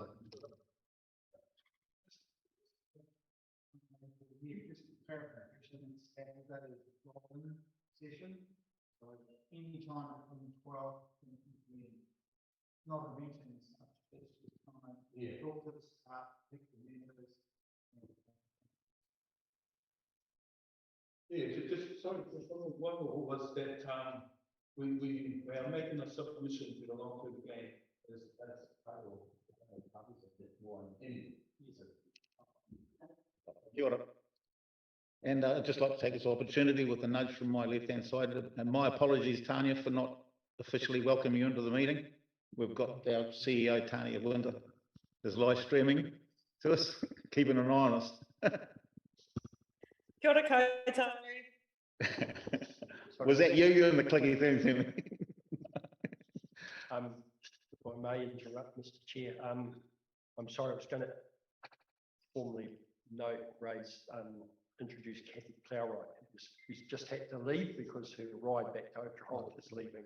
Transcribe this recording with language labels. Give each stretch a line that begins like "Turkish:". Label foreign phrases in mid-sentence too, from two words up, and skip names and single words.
English: Just clarification, that is open session, so any time from 12 to 15, not a meeting as such, it's just time to talk to the staff, pick the members. Yeah, just sorry, just one more was that we are making a submission to the long-term plan as part of that one.
Māori: Kia ora.
English: And I'd just like to take this opportunity with a nudge from my left-hand side, and my apologies, Tanya, for not officially welcoming you into the meeting. We've got our CEO, Tanya Winter, is live streaming to us, keeping an eye on us.
Māori: Kia ora koutou.
English: Was that you and the clicky thing to me? If I may interrupt, Mr. Chair, I'm sorry, I was going to formally introduce Kathy Plowright, who's just had to leave because her ride back to Oklahoma is leaving.